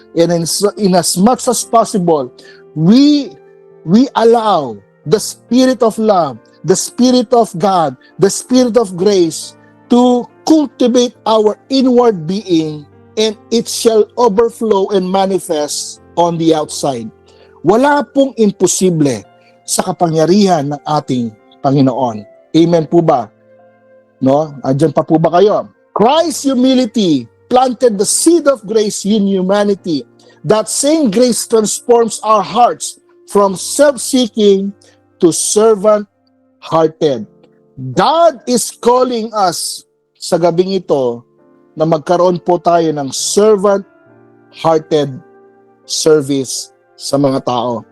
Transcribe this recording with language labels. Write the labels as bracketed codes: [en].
[en] And in as much as possible, we allow the Spirit of love, the Spirit of God, the Spirit of grace to cultivate our inward being, and it shall overflow and manifest on the outside. [tl] Wala pong imposible sa kapangyarihan ng ating Panginoon. Amen po ba? No? Andyan pa po ba kayo? [en] Christ's humility planted the seed of grace in humanity. That same grace transforms our hearts from self-seeking to servant-hearted. God is calling us [tl] sa gabing ito na magkaroon po tayo ng servant-hearted service sa mga tao.